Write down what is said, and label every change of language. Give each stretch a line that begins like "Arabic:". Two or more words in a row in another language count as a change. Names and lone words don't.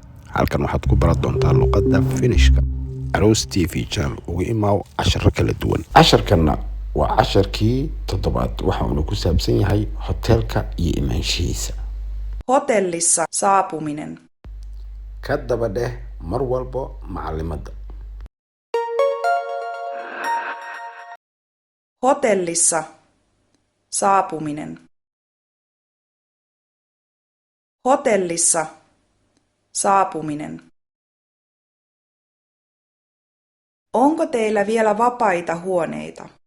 Somali: halkan waxaad ku baran doontaa luqadda Finishka. Aroos TV channel ugu imaaw casharo kala duwan. Casharkana waa casharkii 7 waxaanu ku saabsan yahay hotelka iyo imaanshihiisa.
Finnish: Hotellissa saapuminen.
Somali: Ka daba dheh mar walba macallimada.
Finnish: Hotellissa saapuminen. Hotellissa saapuminen. Onko teillä vielä vapaita huoneita?